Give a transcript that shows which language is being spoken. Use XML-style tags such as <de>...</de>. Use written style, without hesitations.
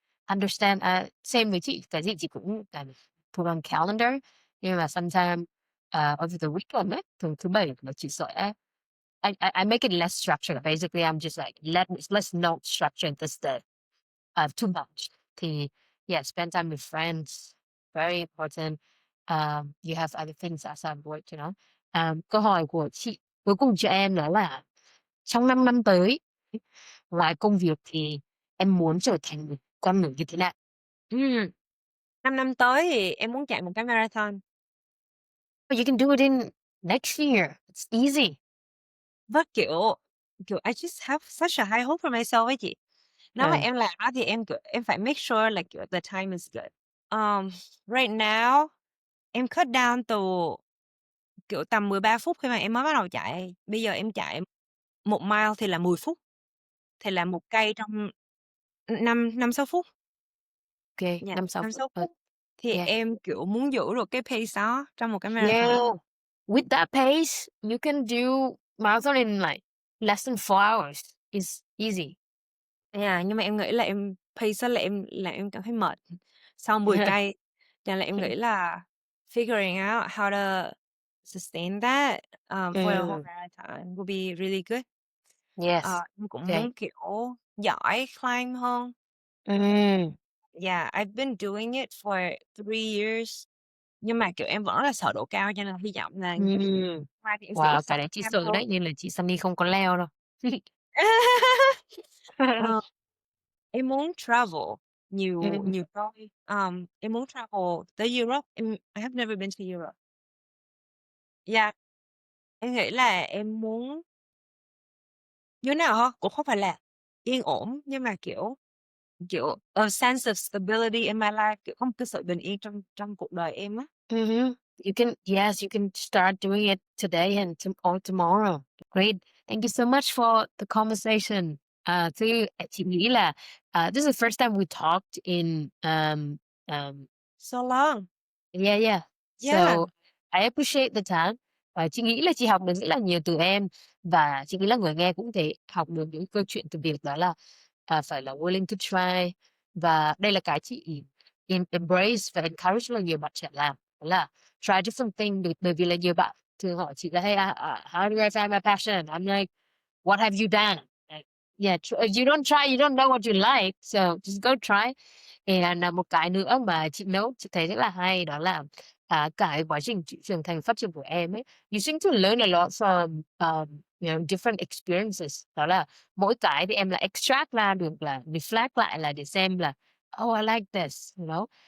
<vi>understand, same với chị, cái gì chị cũng cần</vi> <en>put on calendar,</en> <vi>nhưng mà</vi> <en>sometime, over the weekend</en> <vi>ấy, thường thứ Bảy là chị sẽ</vi> <en>I make it less structured. Basically, I'm just like, let's not structure this day, too much. Thì, yeah, spend time with friends, very important. You have other things outside of work, you know.</en> <vi>Câu hỏi của chị cuối cùng cho em đó là trong 5 năm tới, ngoài công việc thì em muốn trở thành một con người như thế nào? Ừm, 5 năm tới thì em muốn chạy một cái marathon.</vi> <en>But you can do it in next year. It's easy. Với, kiểu, I just have such a high hope for myself</en> <vi>ấy chị. Nếu mà Ừ, em làm đó thì em, kiểu, em phải</vi> <en>make sure</en> <vi>là, kiểu,</vi> <en>the time is good.</en> <vi>Um,</vi> <en>right now,</en> <vi>em</vi> <en>cut down</en> <vi>từ, kiểu, tầm 13 phút khi mà em mới bắt đầu chạy, bây giờ em chạy 1 mile thì là 10 phút, thì là 1 cây trong 5-6 phút.</vi> <en>OK, Yeah, 5-6 5</en> <vi>phút. sáu phút. Thì</vi> <en>Yeah.</en> <vi>em, kiểu, muốn giữ được cái pace đó trong một cái marathon.</vi> <en>Yeah. With that pace, you can do marathon in like less than 4 hours. It's easy.</en> <vi>Yeah, nhưng mà em nghĩ là em pace á là em làm em cảm thấy mệt sau 10 cây, cho nên là em nghĩ là</vi> <en>figuring out how to sustain that, for a whole</en> <vi>Ừm,</vi> <en>marathon would be really good. yes.</en> <vi>Em cũng</vi> <en>OK.</en> <vi>muốn, kiểu, giỏi climb hơn. Ừm,</vi> <en>Yeah, I've been doing it for 3 years,</en> <vi>nhưng mà, kiểu, em vẫn rất là sợ độ cao cho nên hy vọng là ừm. mai thì em sẽ ít</vi> <en>Wow,</en> <vi>sợ cái đấy chị cao sợ hơn. đấy, nên là chị Sunny không có leo đâu. Ờ, em muốn travel nhiều Ừm, nhiều nơi, em muốn</vi> <en>travel tới Europe, I have never been to Europe.</en> <vi>Yeah, em nghĩ là em muốn như thế nào hả? Cũng không phải là yên ổn, nhưng mà, kiểu, kiểu,</vi> <en>a sense of stability in my life,</en> <vi>kiểu, có một cái sự bình yên trong trong cuộc đời em á.</vi> <en>You can start doing it today and or tomorrow. Great. Thank you so much for the conversation.</en> <vi>Chị nghĩ là</vi> <en>this is the first time we talked in um, So long. yeah. Yeah. So I appreciate the time.</en> <vi>Và chị nghĩ là chị học được rất là nhiều từ em và chị nghĩ là người nghe cũng thể học được những câu chuyện từ việc đó là phải là</vi> <en>willing to try</en> <vi>và đây là cái chị embrace và encourage rất là nhiều bạn trẻ làm đó là</vi> <en>try different things</en> <vi>bởi vì là nhiều bạn thường hỏi chị là</vi> <en>hey, how do I find my passion? I'm like, what have you done? Like, yeah, if you don't try, you don't know what you like. So just go try.</en> <vi>And một cái nữa mà chị note chị thấy rất là hay đó là cái quá trình chị trưởng thành phát triển của em ấy,</vi> <en>you seem to learn a lot from different experiences.</en> <vi>Đó là mỗi cái thì em là extract ra được là reflect lại là để xem là</vi> <en>oh I like this, you know.</en>